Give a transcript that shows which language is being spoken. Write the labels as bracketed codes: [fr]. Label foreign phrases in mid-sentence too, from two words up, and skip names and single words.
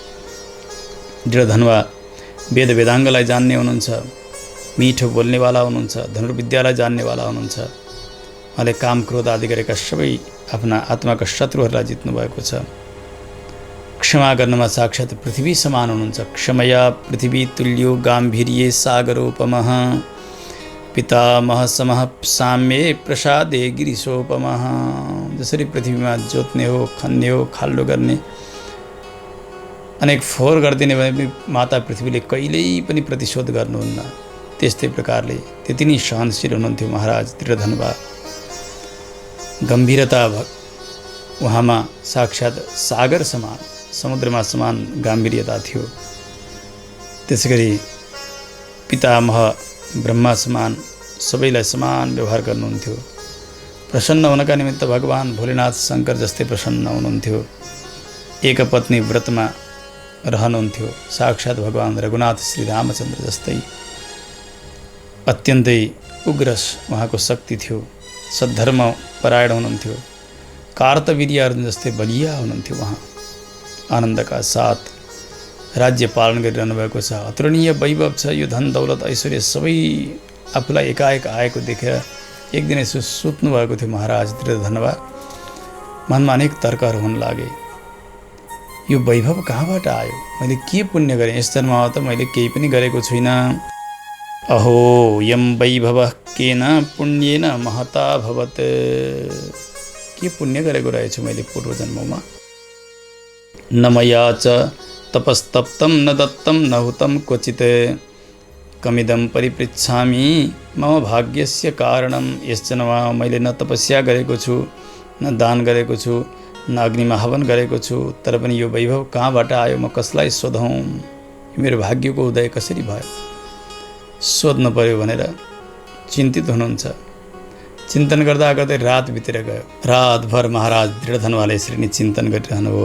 [ne] धीरधनुवा वेद वेदाङ्गलाई जान्ने हुनुहुन्छ, मिठो बोल्नेवाला हुनुहुन्छ, धनुर्विद्यालाई जान्नेवाला हुनुहुन्छ। उहाँले काम क्रोध आदि गरेका सबै आफ्ना आत्माका शत्रुहरूलाई जित्नु भएको छ। क्षमा गर्नमा साक्षात् पृथ्वी समान हुनुहुन्छ। [sa] क्षमया पृथ्वी तुल्यो गाम्भीर्ये सागरोपमः, पितामह समः साम्ये प्रसादे गिरिशोपमः। [ne] जसरी पृथ्वीमा जोत्ने हो, खन्ने हो, खाल्डो गर्ने, अनेक फोहोर गरिदिने भए पनि माता पृथ्वीले कहिल्यै पनि प्रतिशोध गर्नुहुन्न। त्यस्तै प्रकारले त्यति नै सहनशील हुनुहुन्थ्यो महाराज धीरधनुवा। गम्भीरता उहाँमा साक्षात् सागर समान, समुद्रमा समान गाम्भीर्यता थियो। त्यसै गरी पितामह ब्रह्मा समान सबैलाई समान व्यवहार गर्नुहुन्थ्यो। प्रसन्न हुनका निमित्त भगवान भोलेनाथ शङ्कर जस्तै प्रसन्न हुनुहुन्थ्यो। एकपत्नी व्रतमा रहनुहुन्थ्यो। साक्षात् भगवान रघुनाथ श्री रामचन्द्र जस्तै अत्यन्तै उग्रस उहाँको शक्ति थियो। सद्धर्म परायण हुनुहुन्थ्यो। कार्तवीर्य अर्जुन जस्तै बलिया हुनुहुन्थ्यो। उहाँ आनन्दका साथ राज्य पालन गरिरहनु भएको छ। अतुलनीय वैभव छ। यो धन दौलत ऐश्वर्य सबै आफूलाई एकाएक आएको देखेर एक दिन यसो सुत्नु भएको थियो महाराज धीरधनुवा। मनमा अनेक तर्कहरू हुन लागे। यो वैभव कहाँबाट आयो? मैले के पुण्य गरेँ? यस जन्ममा त मैले केही पनि गरेको छुइनँ। [sa] अहो यम वैभवः केन पुण्येन महता भवत्। [ne] के पुण्य गरेको रहेछु मैले पूर्व जन्ममा? [sa] न मया च तपस्तप्तं न दत्तं न हुतं क्वचित्, कमिदं परिपृच्छामि मम भाग्यस्य कारणं। [ne] यस जन्ममा मैले न तपस्या गरेको छु, न दान गरेको छु, न अग्निमा हवन गरेको छु। तर पनि यो वैभव कहाँबाट आयो? म कसलाई सोधौँ? मेरो भाग्यको उदय कसरी भयो? सोध्नु पर्यो भनेर चिन्तित हुनुहुन्छ। चिन्तन गर्दा गर्दै रात बितेर गयो। रातभर महाराज धीरधनुवाले यसरी नै चिन्तन गरिरहनुभयो।